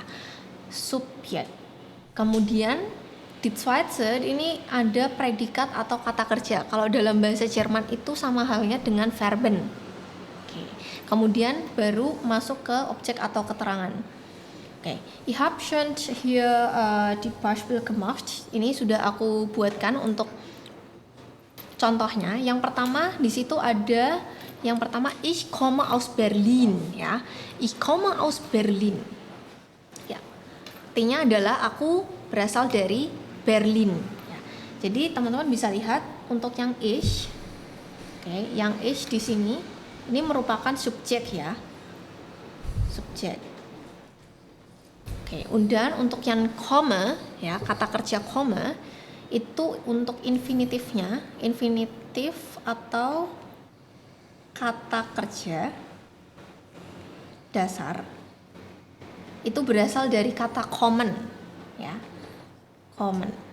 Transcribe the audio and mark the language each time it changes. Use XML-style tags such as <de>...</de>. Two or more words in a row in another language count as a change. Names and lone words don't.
<id>Subjek. Kemudian di zweite ini ada predikat atau kata kerja. Kalau dalam bahasa Jerman itu sama halnya dengan verben. Kemudian baru masuk ke objek atau keterangan. Oke,</id> <de>ich habe schon hier die Beispiel gemacht.</de> <id>Ini sudah aku buatkan untuk contohnya. Yang pertama di situ ada yang pertama</id> <de>ich komme aus Berlin</de> <id>ya.</id> <de>Ich komme aus Berlin.</de> <id>Ya. Artinya adalah aku berasal dari Berlin ya. Jadi teman-teman bisa lihat untuk yang ich. Oke, yang ich di sini ini merupakan subjek ya, subjek. Oke, dan untuk yang komme ya, kata kerja komme itu untuk infinitifnya, infinitif atau kata kerja dasar itu berasal dari kata kommen ya, kommen.</id>